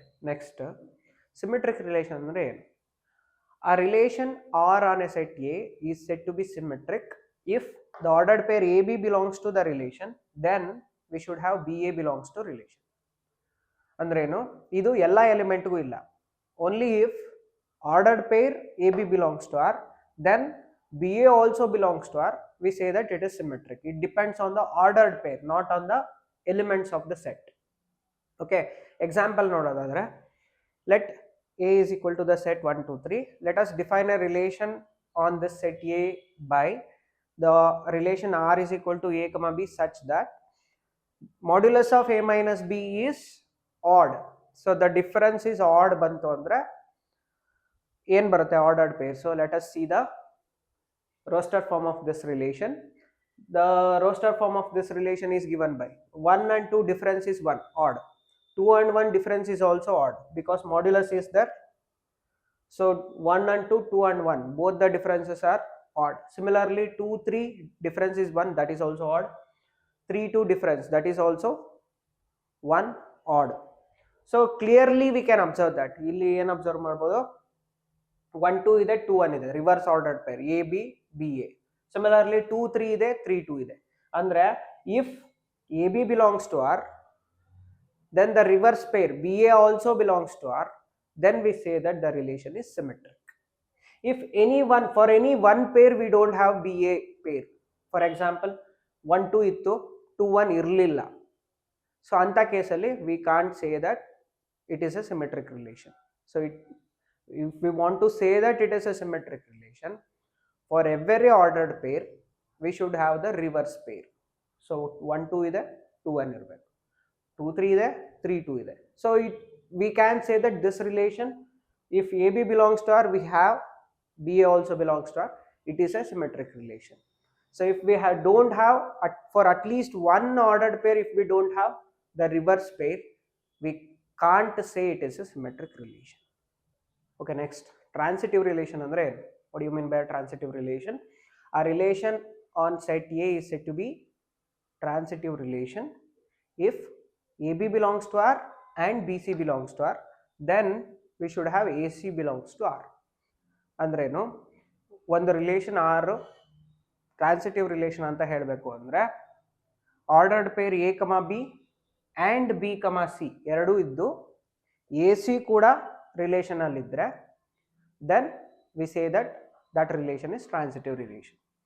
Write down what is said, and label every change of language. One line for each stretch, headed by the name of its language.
English: next symmetric relation
Kannada: ಅಂದ್ರೆ ಏನು?
English: A relation R on a set A is said to be symmetric if the ordered pair a b belongs to the relation, then we should have b a belongs to relation.
Kannada: ಅಂದ್ರೇನು? ಇದು ಎಲ್ಲ ಎಲಿಮೆಂಟ್ಗೂ ಇಲ್ಲ.
English: Only if ordered pair AB belongs to R, then BA also belongs to R, we say that it is symmetric. It depends on the ordered pair, not on the elements of the set. Okay, example
Kannada: nodadadre,
English: let A is equal to the set 1 2 3. Let us define a relation on this set A by the relation R is equal to A B such that modulus of A minus B is odd. So the difference is odd
Kannada: bantu andre ಏನು ಬರುತ್ತೆ?
English: Ordered pair. So let us see the roster form of this relation. The roster form of this relation is given by 1 and 2 difference is 1, odd. 2 and 1 difference is also odd because modulus is there. So 1 and 2, 2 and 1, both the differences are odd. Similarly 2 3 difference is 1, that is also odd. 3 2 difference, that is also 1, odd. So clearly we can observe that.
Kannada: ಇಲ್ಲಿ ಏನು observe ಮಾಡ್ಬೋದು? 1 2 ಇದೆ, 2 1 ಇದೆ,
English: Reverse ordered pair A B B A.
Kannada: Similarly 2 3 ಇದೆ, 3 2 ಇದೆ. ಅಂದ್ರೆ
English: If A B belongs to R, then the reverse pair B A also belongs to R, then we say that the relation is symmetric. If for any one pair we don't have B A pair, for example 1 2
Kannada: ಇತ್ತು,
English: 2 1
Kannada: ಇರಲಿಲ್ಲ,
English: so
Kannada: ಅಂತ ಕೇಸಲ್ಲಿ
English: We can't say that it is a symmetric relation. So if we want to say that it is a symmetric relation, for every ordered pair we should have the reverse pair.
Kannada: So 1 2 ಇದೆ, 2 1 ಇರಬೇಕು, 2 3 ಇದೆ, 3 2 ಇದೆ.
English: So we can say that this relation, if AB belongs to R, we have BA also belongs to R, it is a symmetric relation. So if we don't have for at least one ordered pair, if we don't have the reverse pair, we can't say it is a symmetric relation. Okay, next, transitive relation
Kannada: ಅಂದ್ರೆ
English: What do you mean by a transitive relation? A relation on set A is said to be transitive relation if AB belongs to R and BC belongs to R, then we should have AC belongs to R.
Kannada: ಅಂದ್ರೇನು, ಒಂದು relation R transitive relation ಅಂತ ಹೇಳಬೇಕು ಅಂದರೆ ordered peer A ಕಮ B and B ಕಮ C ಎರಡೂ ಇದ್ದು A C ಕೂಡ ರಿಲೇಷನಲ್ಲಿದ್ದರೆ
English: Then we say that relation is transitive relation.